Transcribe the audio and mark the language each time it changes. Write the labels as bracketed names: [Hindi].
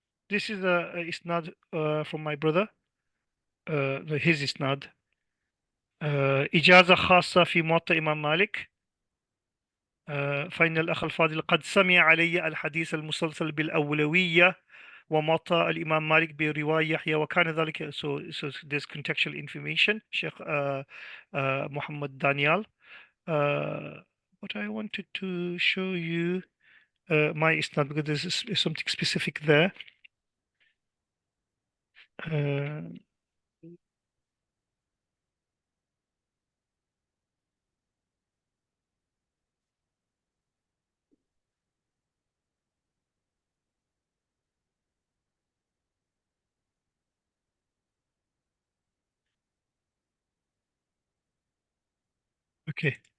[English] This is a isnad from my brother, his isnad. [Arabic] إجازة خاصة في موطأ إمام مالك. فإن الأخ الفاضل قد سمع علي الحديث المسلسل بالأولوية ومطى الإمام مالك برواية يحيى وكان ذلك. [English] So there's contextual information. Sheikh Muhammad Daniel. But I wanted to show you my isnad because there's something specific there. Uh, okay.